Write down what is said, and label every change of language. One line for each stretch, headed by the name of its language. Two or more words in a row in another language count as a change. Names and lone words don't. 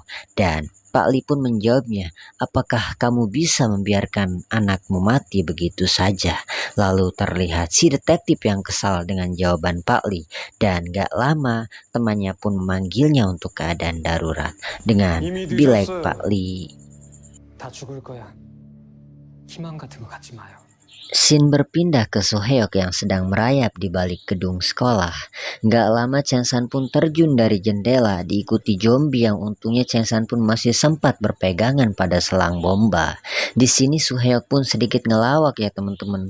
Indonesian: Dan Pak Li pun menjawabnya, apakah kamu bisa membiarkan anakmu mati begitu saja? Lalu terlihat si detektif yang kesal dengan jawaban Pak Li. Dan gak lama temannya pun memanggilnya untuk keadaan darurat dengan
Korean: 이미 bilek 늦었어요.
Indonesian: Pak Li.
Korean: 다 죽을 거야. 희망 같은 거 갖지 마요.
Indonesian: Scene berpindah ke Soheok yang sedang merayap di balik gedung sekolah. Gak lama Chang San pun terjun dari jendela diikuti zombie yang untungnya Chang San pun masih sempat berpegangan pada selang bomba. Di sini Soheok pun sedikit ngelawak ya teman-teman.